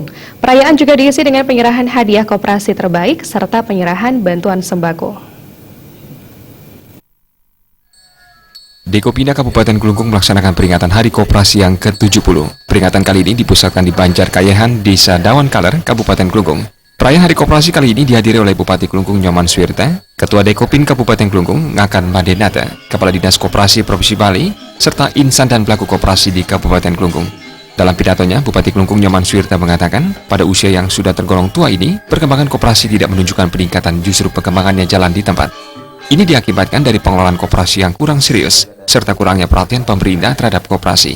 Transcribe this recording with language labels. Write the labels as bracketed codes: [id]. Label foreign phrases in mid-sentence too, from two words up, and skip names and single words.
[id] Perayaan juga diisi dengan penyerahan hadiah koperasi terbaik serta penyerahan bantuan sembako. Dekopinda Kabupaten Klungkung melaksanakan peringatan Hari Koperasi yang ke-70. Peringatan kali ini dipusatkan di Banjarkayahan, Desa Dawan Kaler, Kabupaten Klungkung. Perayaan Hari Koperasi kali ini dihadiri oleh Bupati Klungkung Nyoman Suwirta, Ketua Dekopin Kabupaten Klungkung Ngakan Madenata, Kepala Dinas Koperasi Provinsi Bali, serta insan dan pelaku koperasi di Kabupaten Klungkung. Dalam pidatonya, Bupati Klungkung Nyoman Suwirta mengatakan, pada usia yang sudah tergolong tua ini, perkembangan koperasi tidak menunjukkan peningkatan, justru perkembangannya jalan di tempat. Ini diakibatkan dari pengelolaan koperasi yang kurang serius, serta kurangnya perhatian pemerintah terhadap koperasi.